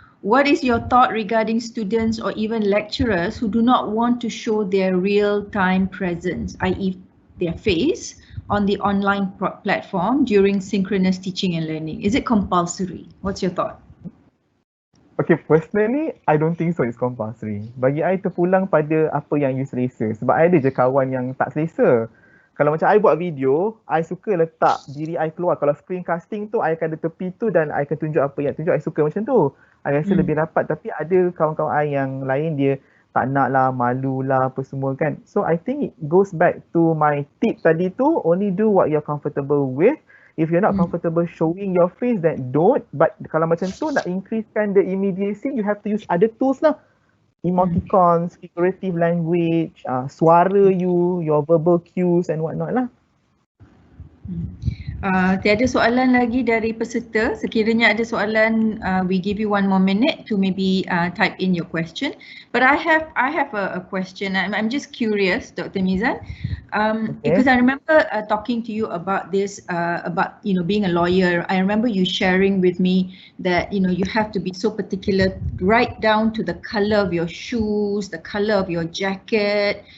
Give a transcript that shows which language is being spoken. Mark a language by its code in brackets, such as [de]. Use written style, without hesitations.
[en] What is your thought regarding students or even lecturers who do not want to show their real-time presence, i.e. their face, on the online platform during synchronous teaching and learning? Is it compulsory? What's your thought? Okay, personally, I don't think so it's compulsory. [ms] Bagi I terpulang pada apa yang you selesa. Sebab I ada je kawan yang tak selesa. Kalau macam I buat video, I suka letak diri I keluar. Kalau screencasting tu, I akan ada tepi tu dan I akan tunjuk apa yang tunjuk. I suka macam tu. I rasa lebih rapat. Tapi ada kawan-kawan I yang lain dia tak nak lah, malu lah, apa semua kan. [en] So I think it goes back to my tip [ms] tadi tu, [en] only do what you're comfortable with. If you're not comfortable showing your face, then don't. But [ms] kalau macam tu nak increasekan [en] the immediacy, you have to use other tools lah. Emoticons, figurative language, suara you, your verbal cues and whatnot lah. [ms] Tiada soalan lagi dari peserta. Sekiranya ada soalan, [en] we give you 1 more minute to maybe type in your question. But I have a question. I'm just curious, Dr. Mizan, because I remember talking to you about this, about being a lawyer. I remember you sharing with me that you have to be so particular, right down to the color of your shoes, the color of your jacket.